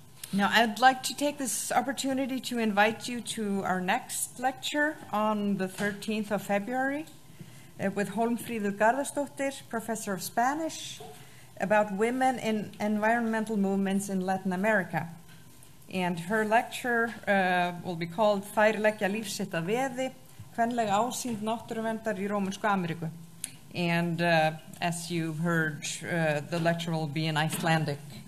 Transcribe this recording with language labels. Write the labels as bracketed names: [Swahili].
[English] Now, I'd like to take this opportunity to invite you to our next lecture on the 13th of February with Hólmfríður Garðarsdóttir, Professor of Spanish, about women in environmental movements in Latin America. And her lecture will be called [Icelandic] Þær leggja líf sitt að veði, kvenleg ásýnd náttúruverndar í Rómönsku Ameríku. [English] And as you heard, the lecture will be in Icelandic.